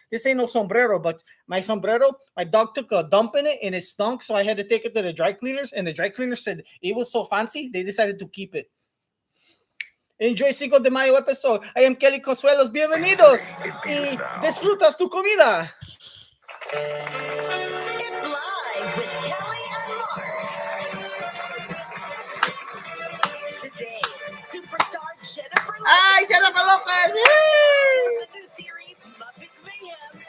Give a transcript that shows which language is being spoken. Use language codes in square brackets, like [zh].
[en] This ain't no sombrero, but my sombrero, my dog took a dump in it and it stunk, so I had to take it to the dry cleaners, and the dry cleaners said it was so fancy, they decided to keep it. Enjoy Cinco de Mayo episode. I am Kelly Consuelos. [es] Bienvenidos y disfrutas tu comida. [en] It's live with Kelly and Mark. Today, superstar Jennifer Lopez. ¡Ay, Jennifer Lopez! The new series, Muppets Mayhem.